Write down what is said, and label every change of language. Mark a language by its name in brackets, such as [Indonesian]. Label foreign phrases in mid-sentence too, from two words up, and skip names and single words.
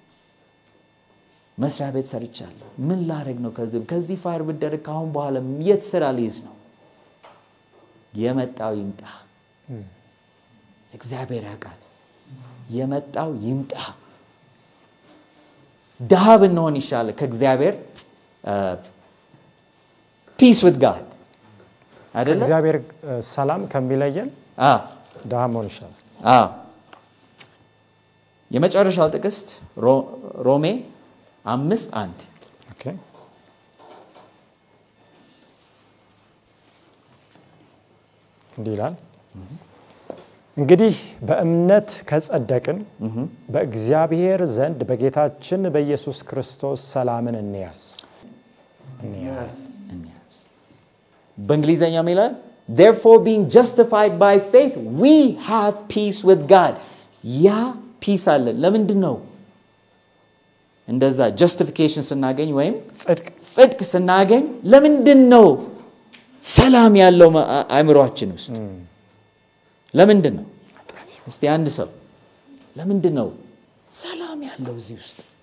[Amharic] መስሪያ ቤት ሰርቻለሁ ምን ላረግ ነው ከዚህ ፋየር ብደረግ ካሁን በኋላ የት ስራ ልይዝ ነው የመጣው ይምጣ እግዚአብሔር ያውቃል የመጣው ይምጣ ድሃ ብንሆን ይሻላል ከእግዚአብሔር [English] peace with God [Amharic] አይደለ እግዚአብሔር ሰላም ከሚለየን ድሃ መሆን ይሻላል የመጨረሻው ጥቅስ ሮሜ 5:1 ኦኬ እንዲህ ይላል እንግዲህ በእምነት ከጸደቅን በእግዚአብሔር ዘንድ በጌታችን በኢየሱስ ክርስቶስ ሰላምን እንያዝ በእንግሊዘኛው ይላል [English] therefore being justified by faith we have peace with God [Amharic] ያ ፒስ አለ ለምንድነው እንደዛ justification ስናገኝ ወይም ጽድቅ ስናገኝ ለምንድነው ሰላም ያለው አእምሮአችን ውስጥ ለምንድነው እስቲ አንድ ሰው ለምንድነው ሰላም ያለው እዚህ ውስጥ